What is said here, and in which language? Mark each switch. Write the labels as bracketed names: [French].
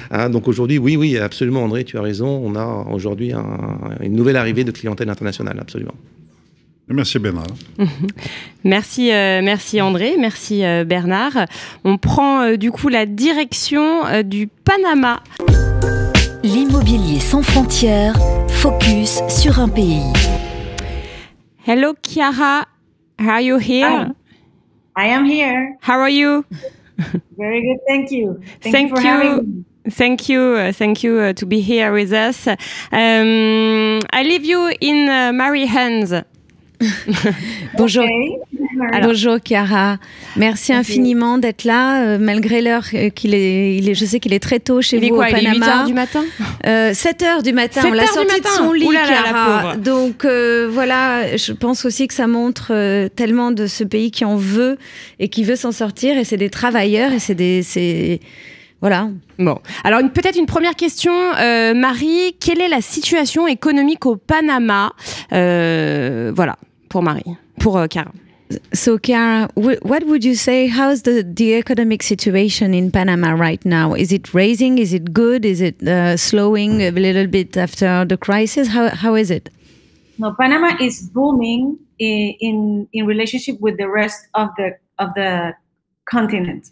[French] Donc aujourd'hui, oui, absolument. André, tu as raison, on a aujourd'hui une nouvelle arrivée de clientèle internationale, absolument. Merci Bernard. Merci André, merci Bernard. On prend du coup la direction du Panama. L'immobilier sans frontières, focus sur un pays. [English] Hello Chiara, are you here? I am here. How are you? Very good, thank you. Thank you for having me. Thank you to be here with us. I leave you in Mary's hands. [French] Bonjour. [English] Okay. [French] Bonjour Chiara. Merci infiniment d'être là, malgré l'heure je sais qu'il est très tôt chez vous au Panama. Il est 8 heures du matin 7 heures du matin. On l'a sorti de son lit, Chiara. Donc voilà, je pense aussi que ça montre tellement de ce pays qui en veut et qui veut s'en sortir. Et c'est des travailleurs et voilà. Bon, alors peut-être une première question, Marie, quelle est la situation économique au Panama? Voilà, pour Marie, pour Chiara. [English] So, Chiara, what would you say? How's the economic situation in Panama right now? Is it raising? Is it good? Is it slowing a little bit after the crisis? How is it? No, Panama is booming in relationship with the rest of the continent.